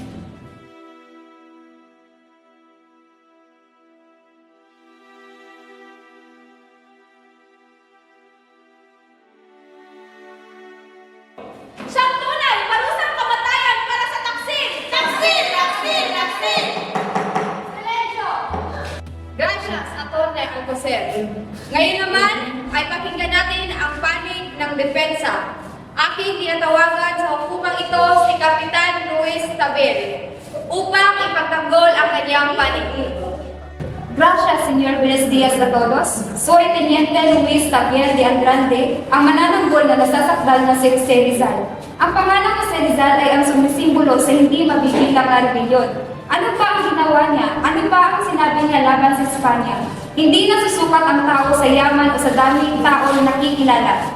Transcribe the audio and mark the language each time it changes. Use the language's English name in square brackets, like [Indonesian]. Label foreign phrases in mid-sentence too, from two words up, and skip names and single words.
[Filipino] Siyang tunay, parusang kamatayan para sa taksil! Taksil! Taksil! Taksil! [Spanish] Silencio! Gracias, Atty. Alcocer. [Filipino] Ngayon naman ay pakinggan natin ang panig ng depensa. Aking tinatawagan sa hukumang ito si Kapitan Luis Tabel upang ipagtanggol ang kanyang panig. [Spanish] Gracias, Señor Buenos Días a todos. Soy Teniente Luis Tapier de Andrade, [Filipino] ang manananggol na nasasakdal na si Jose Rizal. Ang pangalan Jose Rizal ay ang sumisimbolo sa hindi mabibilang na rebelyon. Ano pa ang ginawa niya? Ano pa ang sinabi niya laban sa Espanya? Hindi nasusukat ang tao sa yaman o sa daming tao na nakikilala.